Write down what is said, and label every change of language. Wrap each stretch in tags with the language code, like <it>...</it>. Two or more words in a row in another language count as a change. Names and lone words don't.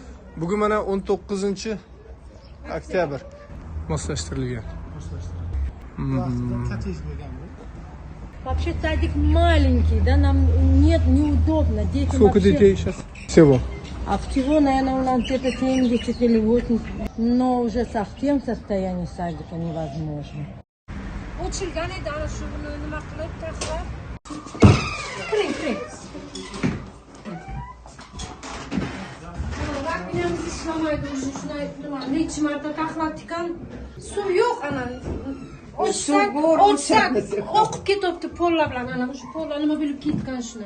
<uz>Bugun mana 19-oktyabr moslashtirilgan.</uz> <ru>Вообще садик маленький, да, нам нет, неудобно. Детям Сколько вообще... детей сейчас? Всего. А всего, наверное, у нас где-то 70 или 80. Но уже совсем состояние садика невозможно.</ru> <uz>Suv yo'q ana. Ochsak oqib ketyapti pollar bilan ana o'sha pollar nima bo'lib ketgan shuni.</uz>